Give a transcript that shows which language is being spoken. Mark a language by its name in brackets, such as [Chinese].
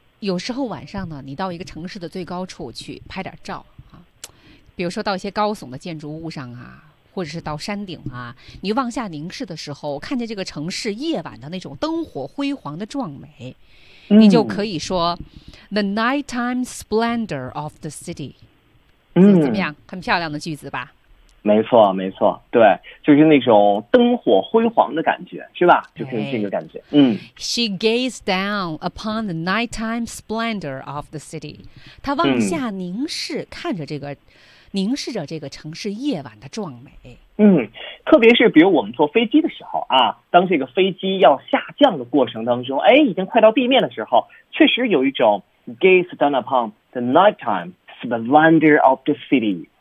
[Chinese] 有时候晚上呢你到一个城市的最高处去拍点照，比如说到一些高耸的建筑物上啊，或者是到山顶啊，你往下凝视的时候，看见这个城市夜晚的那种灯火辉煌的壮美，嗯、你就可以说 [English] the nighttime splendor of the city。 [Chinese] 嗯，怎么样？很漂亮的句子吧？没错，对，就是那种灯火辉煌的感觉，是吧？就是这个感觉。 [English] She gazed down upon the nighttime splendor of the city. [Chinese] 她往下凝视，看着这个，凝视着这个城市夜晚的壮美。特别是比如我们坐飞机的时候啊，当这个飞机要下降的过程当中，哎，已经快到地面的时候，确实有一种 [English] gaze down upon the nighttime splendor of the city。